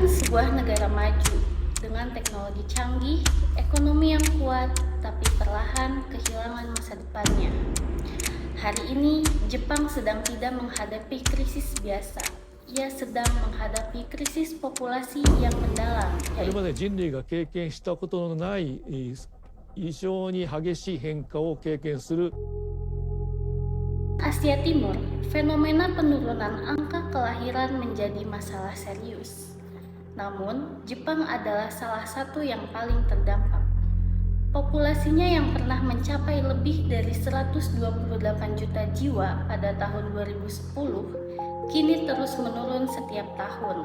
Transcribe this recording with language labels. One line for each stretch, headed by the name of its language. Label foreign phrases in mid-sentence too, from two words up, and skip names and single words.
Indonesian: sebuah negara maju dengan teknologi canggih, ekonomi yang kuat, tapi perlahan kehilangan masa depannya. Hari ini, Jepang sedang tidak menghadapi krisis biasa. Ia sedang menghadapi krisis populasi yang mendalam.
Japanese: これまで人類が経験したことのない異常に激しい変化を経験する
Indonesian: Asia Timur, fenomena penurunan angka kelahiran menjadi masalah serius. Namun, Jepang adalah salah satu yang paling terdampak. Populasinya yang pernah mencapai lebih dari 128 juta jiwa pada tahun 2010, kini terus menurun setiap tahun.